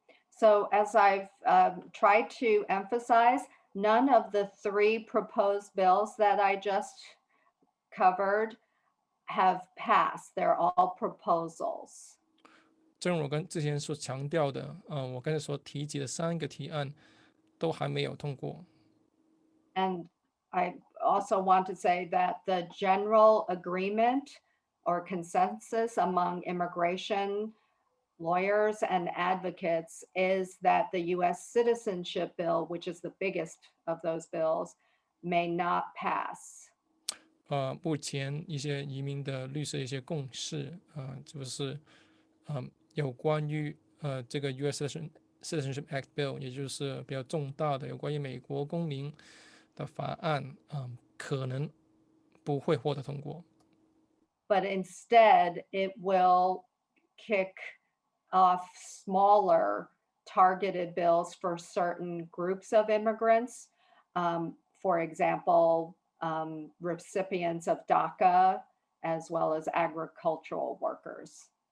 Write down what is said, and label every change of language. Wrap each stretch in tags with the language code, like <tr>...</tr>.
<en>So as I've tried to emphasize, none of the three proposed bills that I just covered have passed. They're all proposals.</en> <zh>正如我之前所强调的，我刚才所提及的三个提案都还没有通过。</zh> <en>And I also want to say that the general agreement or consensus among immigration lawyers and advocates is that the US citizenship bill, which is the biggest of those bills, may not pass.</en> <zh>目前一些移民的律师的一些共识就是有关于这个 US Citizenship Act Bill， 也就是比较重大的有关于美国公民的法案可能不会获得通过。</zh> <en>But instead, it will kick off smaller targeted bills for certain groups of immigrants. For example, recipients of DACA, as well as agricultural workers.</en>